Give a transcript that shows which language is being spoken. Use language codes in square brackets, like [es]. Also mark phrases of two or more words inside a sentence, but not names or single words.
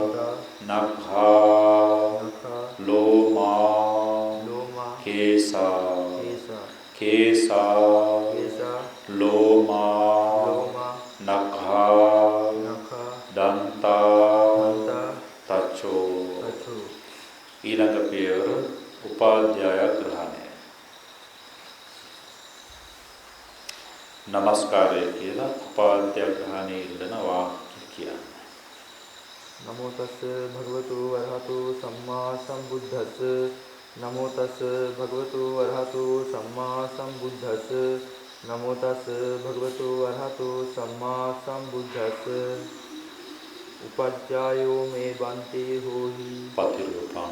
[pi] නඛා ලෝමා කේසා ලෝමා නඛා දන්තා තචෝ [si] ඊළඟ පියවර උපාධ්‍යාය ග්‍රහණය. නමස්කාරය කියලා උපාධ්‍යාය ග්‍රහණයේ ඉන්න වාක්‍ය කියන්නේ. [pi] නමෝ තස් භගවතු වරහතු සම්මා සම්බුද්දස්ස නමෝ තස් භගවතු වරහතු සම්මා සම්බුද්දස්ස නමෝ තස් භගවතු වරහතු සම්මා සම්බුද්දස්ස උපජ්ජායෝ මේ බන්තේ හෝහි පතිරූපං